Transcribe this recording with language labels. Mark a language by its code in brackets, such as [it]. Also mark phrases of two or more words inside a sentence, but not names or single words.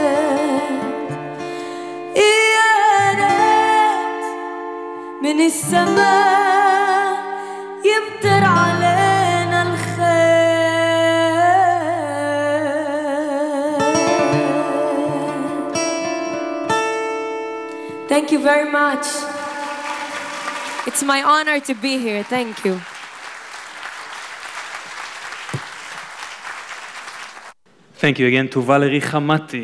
[ar] ירד מן السماء يمطر علينا الخير. [en] Thank you very much. It's my honor to be here. Thank you. Thank you again to Valerie Hamati.